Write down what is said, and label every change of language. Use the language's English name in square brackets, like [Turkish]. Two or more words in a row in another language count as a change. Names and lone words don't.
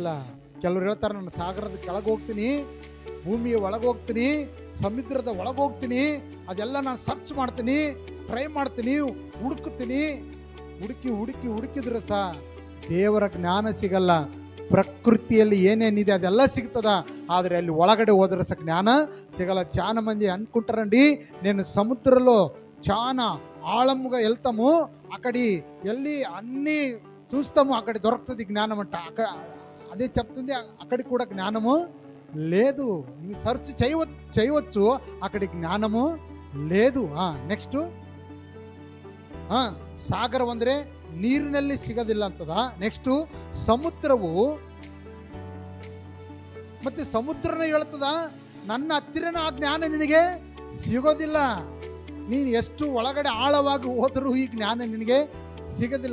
[Kannada] ಕೆಲವರು ಹೇಳ್ತಾರೆ, ನಾನು ಸಾಗರದ ಕೆಳಗೆ ಹೋಗ್ತೀನಿ, ಭೂಮಿಯ ಒಳಗೆ ಹೋಗ್ತೀನಿ, ಸಮುದ್ರದ ಒಳಗೆ ಹೋಗ್ತೀನಿ, ಅದೆಲ್ಲ ನಾನು ಸರ್ಚ್ ಮಾಡ್ತೀನಿ, ಟ್ರೈ ಮಾಡ್ತೀನಿ, ಹುಡುಕ್ತೀನಿ. ಹುಡುಕಿದ್ರೆ ಸಹ ದೇವರ ಜ್ಞಾನ ಸಿಗಲ್ಲ. ಪ್ರಕೃತಿಯಲ್ಲಿ ಏನೇನಿದೆ ಅದೆಲ್ಲ ಸಿಗ್ತದ, ಆದರೆ ಅಲ್ಲಿ ಒಳಗಡೆ ಹೋದ್ರೆ ಸಹ ಜ್ಞಾನ సిగల. [Telugu] చాలా మంది అనుకుంటారండి, నేను సముద్రంలో చాలా ఆళముగా వెళ్తాము, అక్కడి వెళ్ళి అన్నీ చూస్తాము, అక్కడ దొరుకుతుంది జ్ఞానం అంట. అదే చెప్తుంది, అక్కడికి కూడా జ్ఞానము లేదు. సర్చ్ చేయవచ్చు, అక్కడి జ్ఞానము లేదు. [Kannada] ನೆಕ್ಸ್ಟ್, ಸಾಗರ ಅಂದ್ರೆ ನೀರಿನಲ್ಲಿ ಸಿಗೋದಿಲ್ಲ ಅಂತದ. ನೆಕ್ಸ್ಟ್, ಸಮುದ್ರವು, ಮತ್ತೆ ಸಮುದ್ರನ ಹೇಳ್ತದ, ನನ್ನ ಹತ್ತಿರನ ಆ ಜ್ಞಾನ ನಿನಗೆ ಸಿಗೋದಿಲ್ಲ. ನೀನು ಎಷ್ಟು ಒಳಗಡೆ ಆಳವಾಗಿ ಹೋದರೂ ಈ ಜ್ಞಾನ ನಿನಗೆ ಸಿಗೋದಿಲ್ಲ.